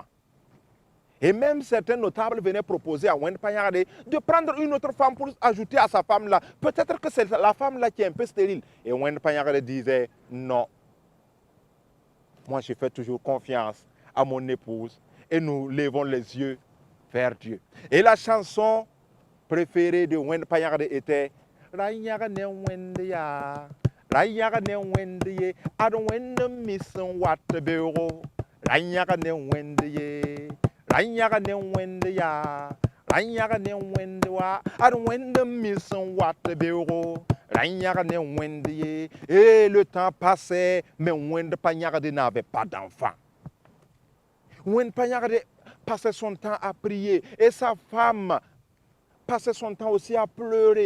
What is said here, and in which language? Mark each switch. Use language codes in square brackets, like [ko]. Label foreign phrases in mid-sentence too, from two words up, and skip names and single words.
[fr] Et même certains notables venaient proposer à Wende Pagnarde de prendre une autre femme pour ajouter à sa femme là. Peut-être que c'est la femme là qui est un peu stérile. Et Wende Pagnarde disait non. Moi, je fais toujours confiance à mon épouse et nous levons les yeux vers Dieu. Et la chanson préférée de Wende Pagnarde était [mos] Rayaga ne Wende ya, Rayaga ne Wende ye, Adon Wende mission what beuro, Rayaga ne Wende ye, Rayaga ne Wende ya, Rayaga ne Wende wa, Adon Wende mission what beuro. [fr] Et le temps passait, mais Wende Pagnarde n'avait pas d'enfant. Wende Pagnarde passait son temps à prier et sa femme passait son temps aussi à pleurer.